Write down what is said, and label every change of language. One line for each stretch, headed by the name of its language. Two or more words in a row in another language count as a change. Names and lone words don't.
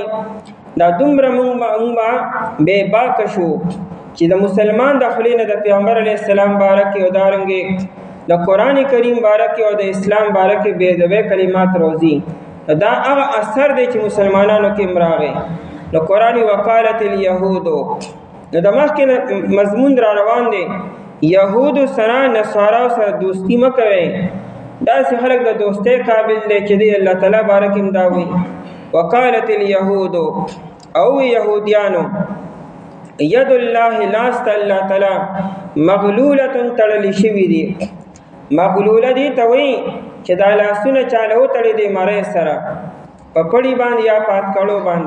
Pashto: دا دومره موږ بې باکه شو چې د مسلمان د خولې نه د پیغمبر
Arabic: علیه السلام
Pashto: باره کې او دارنګې د قرآن کریم باره کې او د اسلام باره کې بې ادبۍ کلمات راوځي. دا هغه اثر دی چې مسلمانانو کې راغی. نو قرآن
Arabic: وقالت اليهود،
Pashto: نو د مخکې مضمون را روان دی. یهودو سره نصاراو سره دوستی مه کوئ. داسې خلک د دوستۍ قابل دی چې دی
Arabic: الله تعالی
Pashto: باره کې هم دا وایي.
Arabic: وقالت اليهود،
Pashto: او یهودیانو،
Arabic: ید الله
Pashto: لاست
Arabic: الله تعالی
Pashto: مغلولة تړلی شوي دي. مغلوله دي ته وایي چې دا لاسونه چاله وتړي دي مرۍ سره په پړي باندې یا پاتکړو باندې.